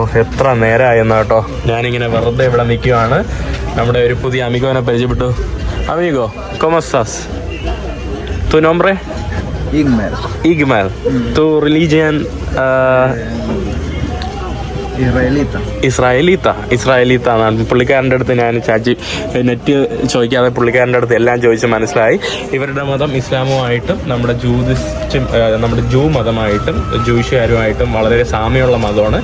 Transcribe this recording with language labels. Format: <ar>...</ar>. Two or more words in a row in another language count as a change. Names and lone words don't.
<ml>എത്ര നേരമായെന്ന് കേട്ടോ. ഞാനിങ്ങനെ വെറുതെ ഇവിടെ നിൽക്കുകയാണ്. നമ്മുടെ ഒരു പുതിയ അമിഗോനെ പരിചയപ്പെട്ടു.</ml> <es>അമിഗോ, ¿cómo estás? ¿Tu nombre? Igmal. ¿Tu religión?</es> <ml>ഇസ്രായേലീത്ത എന്നാണ്. പുള്ളിക്കാരൻ്റെ അടുത്ത് ഞാൻ നെറ്റ് ചോദിക്കാതെ പുള്ളിക്കാരൻ്റെ അടുത്ത് എല്ലാം ചോദിച്ച് മനസ്സിലായി. ഇവരുടെ മതം ഇസ്ലാമുമായിട്ടും നമ്മുടെ ജൂ മതമായിട്ടും ജൂയിഷുകാരുമായിട്ടും വളരെ സാമ്യമുള്ള മതമാണ്.</ml>